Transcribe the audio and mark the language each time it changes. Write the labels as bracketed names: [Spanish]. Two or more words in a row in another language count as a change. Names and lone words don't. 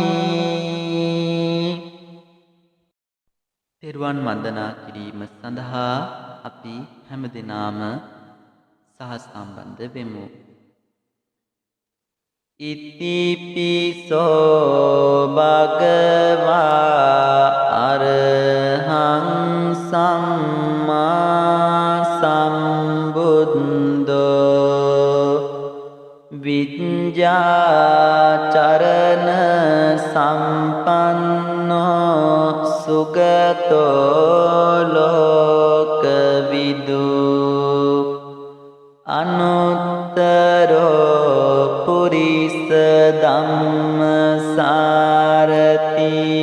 [Sinhala] තෙරුවන් වන්දනා කිරීම සඳහා අපි හැමදෙනාම සම්බන්ධ වෙමු. [Pali] ඉතිපිසෝ භගවා අරහං සම්මා සම්බුද්ධෝ විඤ්ඤාචරණ සම්පන්නෝ සුගතෝ ලෝකවිදු අනුත්තරෝ පුරිස ධම්මසාරති